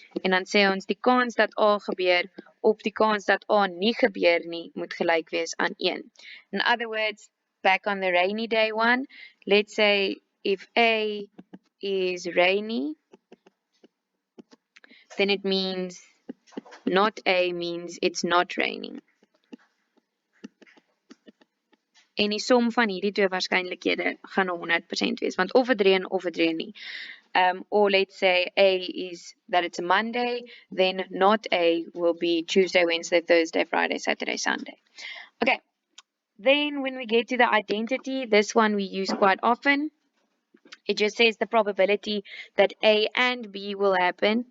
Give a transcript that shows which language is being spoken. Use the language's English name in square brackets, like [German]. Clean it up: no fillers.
[Afrikaans] En dan sê ons die kans dat A gebeur op die kans dat A nie gebeur nie moet gelyk wees aan 1. [English] In other words, back on the rainy day one, let's say if A is rainy, then it means not A means it's not raining. [Afrikaans] En die som van hierdie twee waarskynlikhede gaan 100% wees, want of dit reën of dit reën nie. [English] Or let's say A is that it's a Monday, then not A will be Tuesday, Wednesday, Thursday, Friday, Saturday, Sunday. Okay. Then when we get to the identity, this one we use quite often. It just says the probability that A and B will happen.